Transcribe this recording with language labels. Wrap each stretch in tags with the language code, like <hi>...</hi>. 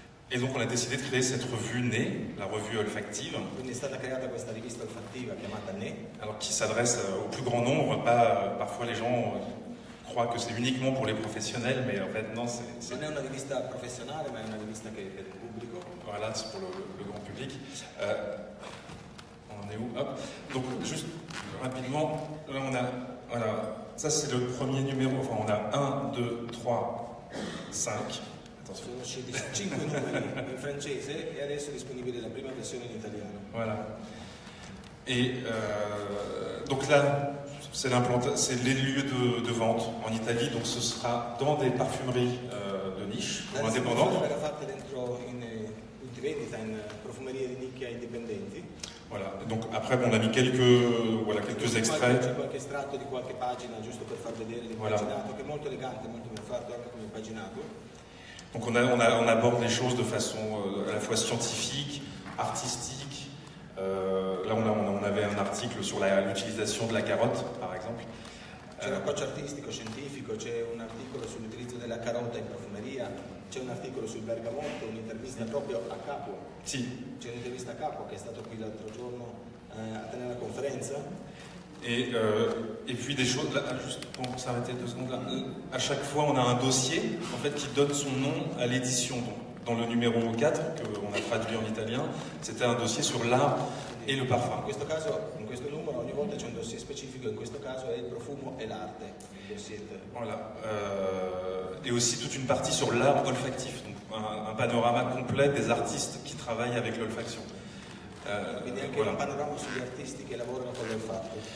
<fr>Et donc on a décidé de créer cette revue Né, la revue olfactive.</fr> <it>Quindi è stata creata questa rivista olfattiva chiamata Né.</it> <fr>Alors qui s'adresse au plus grand nombre, pas parfois les gens croient que c'est uniquement pour les professionnels, mais en fait non, c'est...</fr> <it>Non è una rivista professionale, ma è una rivista che è per il pubblico.</it> <fr>Voilà, c'est pour le grand public. On en est où? Hop. Donc juste rapidement, là on a, voilà, ça c'est le premier numéro, enfin on a 1, 2, 3, 5.</fr> <it>Sono usciti 5 numeri in francese e adesso è disponibile la prima versione in italiano.</it> <fr>Voilà. Et donc là, c'est les lieux de vente en Italie, donc ce sera dans des parfumeries de niche, indépendantes.</fr> <it>Verrà fatta dentro in punti vendita, in profumerie di nicchia indipendenti.</it> <fr>Voilà. Donc après, on a mis quelques extraits.</fr> <it>C'è qualche estratto di qualche pagina giusto per far vedere l'impaginato, che è molto elegante, molto ben fatto anche come impaginato.</it> <fr>Donc on aborde les choses de façon à la fois scientifique, artistique, Là, on avait un article sur l'utilisation de la carotte, par exemple.</fr> <it>C'è un approccio artistico, scientifico, c'è un articolo sull'utilizzo della carota in profumeria, c'è un articolo sul bergamotto, un'intervista proprio a capo. Sì. C'è un'intervista a capo che è stato qui l'altro giorno a tenere la conferenza.</it> <fr>Et puis des choses, là, juste pour s'arrêter 2 secondes là, à chaque fois on a un dossier en fait, qui donne son nom à l'édition. Dans le numéro 4, qu'on a traduit en italien, c'était un dossier sur l'art et le parfum.</fr> <it>In questo caso, in questo numero, ogni volta c'è un dossier specifico, in questo caso è il profumo e l'arte.</it> <fr>Voilà. Et aussi toute une partie sur l'art olfactif, donc un panorama complet des artistes qui travaillent avec l'olfaction.</fr> <it>Quindi anche</it> <fr>voilà.</fr> <it>un panorama sugli artisti che lavorano con l'olfatto.</it>